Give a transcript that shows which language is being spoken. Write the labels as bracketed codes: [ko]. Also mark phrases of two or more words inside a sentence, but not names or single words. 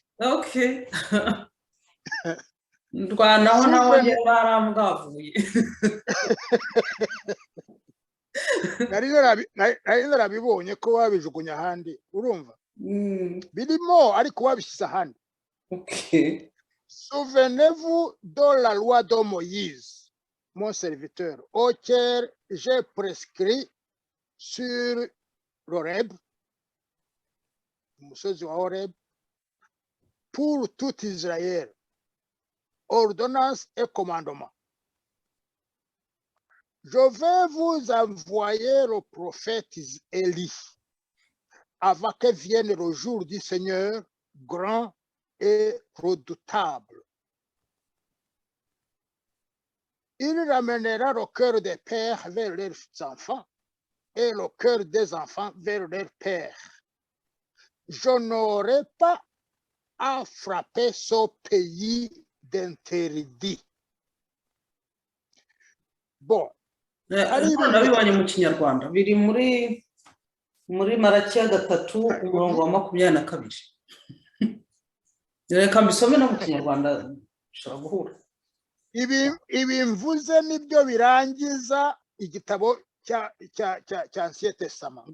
[rw] Okay. Ndwanaho naho baramwavuye. nari narabibonye ko wabijugunya ahandi, urumva birimo ariko wabishyize ahandi. Okay. [fr] Souvenez-vous de la loi de Moïse, mon serviteur, auquel j'ai prescrit sur l'Horeb, [rw] umusozi wa Horeb, [fr] pour tout Israël, ordonnance et commandement. Je vais vous envoyer le prophète Élie, avant que vienne le jour du Seigneur, grand et redoutable. Il ramènera le cœur des pères vers leurs enfants et le cœur des enfants vers leurs pères. Je n'aurai pas à frapper ce pays d'interdit. Bon. [rw] Nabibonye mu Kinyarwanda biri muri Marakiya 3 umurongo wa 22. Reka mbisome no mu Kinyarwanda ushobora guhura. Ibi mvuze nibyo birangiza igitabo cya [fr] Ancien Testament.